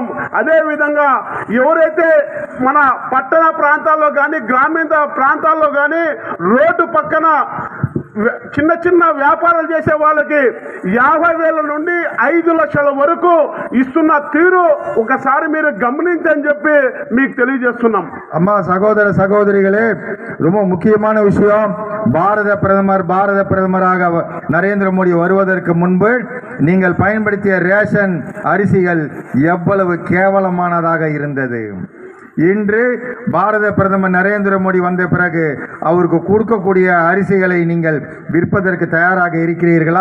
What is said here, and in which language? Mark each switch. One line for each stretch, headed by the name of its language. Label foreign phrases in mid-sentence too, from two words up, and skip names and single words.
Telugu: అదేవిధంగా ఎవరైతే మన పట్టణ ప్రాంతాల్లో కానీ, గ్రామీణ ప్రాంతాల్లో కానీ రోడ్డు పక్కన చిన్న వ్యాపారాలు చేసే వాళ్ళకి 50,000 నుండి 5 లక్షల వరకు ఇస్తున్న తీరు ఒకసారి మీరు గమనించని చెప్పి మీకు తెలియజేస్తున్నాం.
Tamil: அம்மா சகோதர சகோதரிகளே, ரொம்ப முக்கியமான விஷயம். பாரத பிரதமராக நரேந்திர மோடி வருவதற்கு முன்பு நீங்கள் பயன்படுத்திய ரேஷன் அரிசிகள் எவ்வளவு கேவலமானதாக இருந்தது. இன்று பாரத பிரதமர் நரேந்திர மோடி வந்த பிறகு அவருக்கு கொடுக்கக்கூடிய அரிசிகளை நீங்கள் விற்பதற்கு தயாராக இருக்கிறீர்களா?